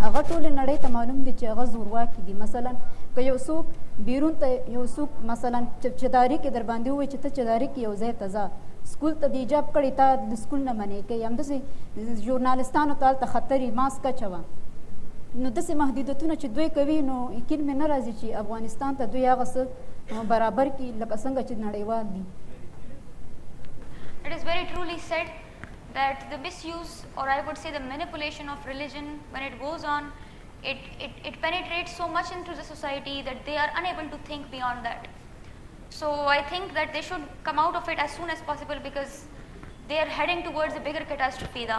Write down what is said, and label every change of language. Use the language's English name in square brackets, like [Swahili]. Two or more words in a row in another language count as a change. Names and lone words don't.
[Pashto] هغه ټولې نړۍ ته معلوم دي چې هغه زورواکي دي. مثلا که یو څوک بیرون ته یو څوک مثلا چداري کې در باندې ووایي چې ته چداري کې یو ځای ته ځه، سکول ته د ایجاب کړی تا د سکول نه منې کوي، همداسې ژورنالستانو ته هلته خطرې ماسک اچوه. نو داسې محدودیتونه چې دوی کوي نو یقین مې نه راځي چې افغانستان ته دوی هغه څه برابر کړي لکه څنګه چې نړیوال دي. [English] It is very truly said that the misuse, or I would say the manipulation of religion, when it goes on, it penetrates so much into the society that they are unable to think beyond that. So I think that they should come out of it as soon as possible, because they are heading towards a bigger catastrophe now.